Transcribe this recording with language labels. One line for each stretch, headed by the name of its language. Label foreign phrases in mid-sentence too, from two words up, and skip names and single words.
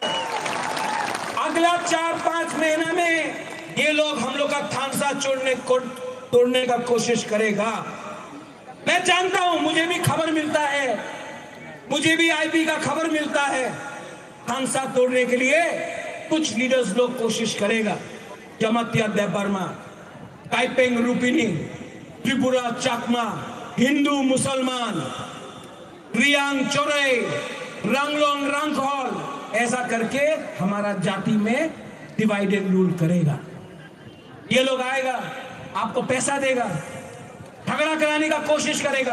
Hindi: अगला 4-5 महीना में ये लोग हम लोग का थानसा तोड़ने का कोशिश करेगा। मैं जानता हूं, मुझे भी खबर मिलता है, मुझे भी आईपी का खबर मिलता है। थानसा तोड़ने के लिए कुछ लीडर्स लोग कोशिश करेगा। जमातिया देबबर्मा, टाइपेंग रूपिनी, त्रिपुरा चाकमा, हिंदू मुसलमान, रियांग चोरे, रंगलोंग रंगखोल, ऐसा करके हमारा जाति में
English: divided rule
Hindi: करेगा। ये लोग आएगा, आपको पैसा देगा, झगड़ा कराने का कोशिश करेगा।